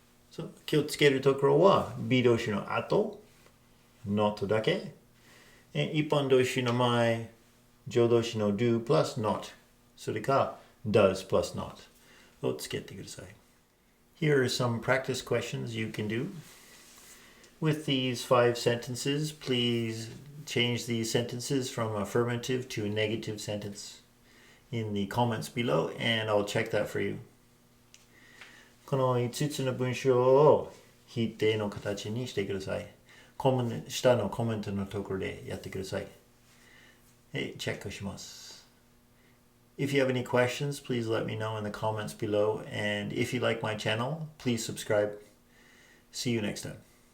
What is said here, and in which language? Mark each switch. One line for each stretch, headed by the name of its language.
Japanese: So, 気をつけるところは B 動詞の後、not だけ。一般動詞の前、助動詞の do plus not、それか does plus not をつけてください。
English: Here are some practice questions you can do. With these 5 sentences, please change these sentences from affirmative to a negative sentence in the comments below, and I'll check that for you.
Japanese: この5つの文章を否定の形にしてください。下のコメントのところでやってください。チェックします。
English: If you have any questions, please let me know in the comments below. And if you like my channel, please subscribe. See you next time.